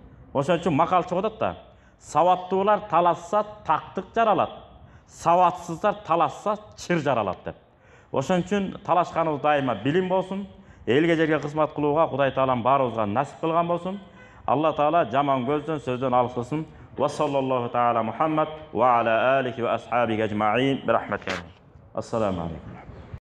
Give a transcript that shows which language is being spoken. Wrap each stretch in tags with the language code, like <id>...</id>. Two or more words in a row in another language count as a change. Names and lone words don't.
<ky>Ошон үчүн макал чыгат да: сабаттуулар талашса тактык жаралат, сабатсыздар талашса чыр жаралат деп. Ошон үчүн талашканыбыз дайыма билим болсун, элге жерге кызмат кылууга Кудай Таалам баарыбызга насип кылган болсун. Алла Таала жаман көздөн, сөздөн алыс кылсын.</ky> <ar>وصلى الله تعالى محمد وعلى آله وأصحابه أجمعين. برحمتك. السلام عليكم.</ar>